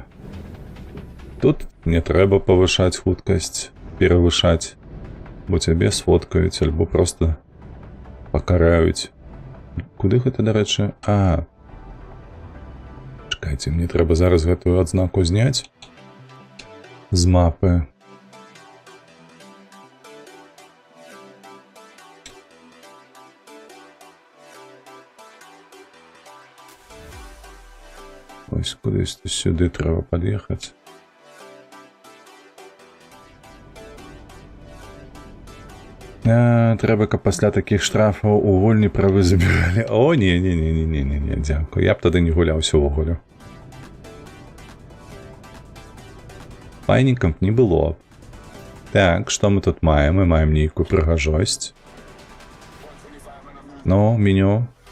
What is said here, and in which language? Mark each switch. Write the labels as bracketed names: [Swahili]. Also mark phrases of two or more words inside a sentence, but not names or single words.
[Belarusian] Тут не трэба павышаць хуткасць, перавышаць, бо цябе сфоткаюць, альбо проста пакараюць. Куды гэта, дарэчы? Чакайце, мне трэба зараз гэтую адзнаку зняць з мапы. [Ukrainian] Ось кудись сюди треба під'їхати. Треба, [Belarusian] каб пасля таких штрафаў у гульні правы забіралі. О, не, дзякую. Я б тады не гуляўся ўвогуле. Файненькам не было. Так, што мы тут маем? Мы маем нейкую прыгажосць. Ну, меню.